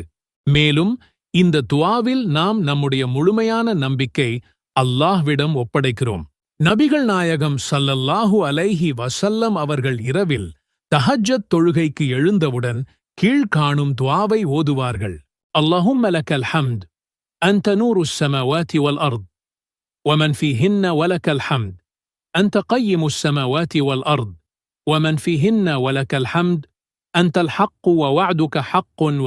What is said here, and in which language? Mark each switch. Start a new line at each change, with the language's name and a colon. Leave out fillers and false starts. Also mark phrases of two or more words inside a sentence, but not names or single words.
Tamil: மேலும் இந்த துஆவில் நாம் நம்முடைய முழுமையான நம்பிக்கை அல்லாஹ்விடம் ஒப்படைக்கிறோம். நபிகள் நாயகம்
Arabic: صلى الله عليه وسلم
Tamil: அவர்கள் இரவில் தஹஜ்ஜத் தொழுகைக்கு எழுந்தவுடன் கீழ்காணும் துஆவை ஓதுவார்கள்.
Arabic: اللهم لك الحمد أنت نور السماوات والأرض ومن فيهن ولك الحمد أنت قيم السماوات والأرض ومن فيهن ولك الحمد أنت الحق ووعدك حق